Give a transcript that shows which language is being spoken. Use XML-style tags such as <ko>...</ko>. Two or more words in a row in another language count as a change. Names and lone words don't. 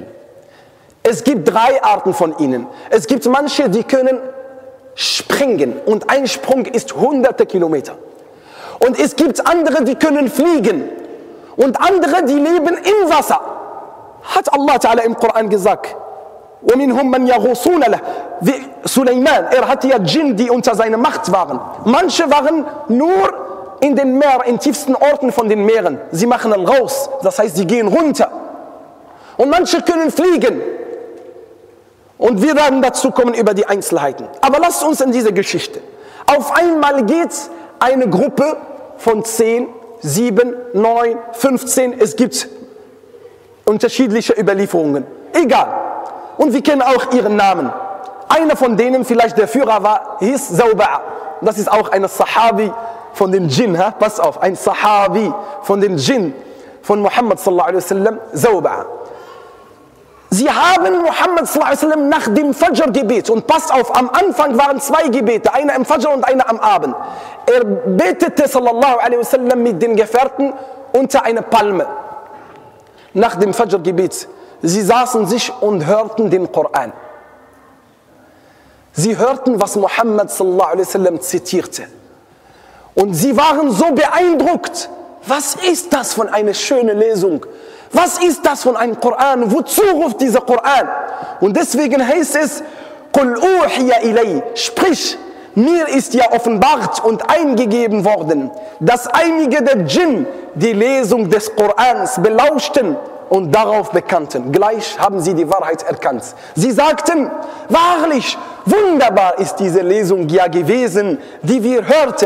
<de>Es gibt 3 Arten von ihnen. Es gibt manche, die können springen und ein Sprung ist hunderte Kilometer. Und es gibt andere, die können fliegen und andere, die leben im Wasser. Hat Allah Ta'ala im Koran gesagt.</de> <ar>وَمِنْهُمْ مَنْ يَغُوصُونَ لَهُ.</ar> <de>Wie Suleiman, hat ja Djinn, die unter seiner Macht waren. Manche waren nur in den Meeren, in tiefsten Orten von den Meeren. Sie machen raus, das heißt, sie gehen runter. Und manche können fliegen. Und wir werden dazu kommen über die Einzelheiten. Aber lasst uns in diese Geschichte. Auf einmal geht eine Gruppe von 10, 7, 9, 15. Es gibt unterschiedliche Überlieferungen. Egal. Und wir kennen auch ihren Namen. Einer von denen, vielleicht der Führer hieß Zawba'a. Das ist auch ein Sahabi von den Djinn. Pass auf, ein Sahabi von den Djinn von Muhammad</de> <ar>صلى الله عليه وسلم,</ar> <de>Zawba'a. Sie haben Muhammad</de> <ar>صلى الله عليه وسلم</ar> <de>nach dem Fajr-Gebet, und passt auf, am Anfang waren 2 Gebete, einer im Fajr und einer am Abend. Er betete</de> <ar>صلى الله عليه وسلم</ar> <de>mit den Gefährten unter einer Palme. Nach dem Fajr-Gebet. Sie saßen sich und hörten den Koran. Sie hörten, was Muhammad</de> <ar>صلى الله عليه وسلم</ar> <de>zitierte. Und sie waren so beeindruckt. Was ist das von einer schönen Lesung? Was ist das von einem Koran? Wozu ruft dieser Koran? Und deswegen heißt es,</de> <ar>قُلْ أُوحِيَ إِلَيْهِ.</ar> <de>Sprich, mir ist ja offenbart und eingegeben worden, dass einige der Djinn die Lesung des Korans belauschten und darauf bekannten. Gleich haben sie die Wahrheit erkannt. Sie sagten, wahrlich, wunderbar ist diese Lesung ja gewesen, die wir hörten.</de>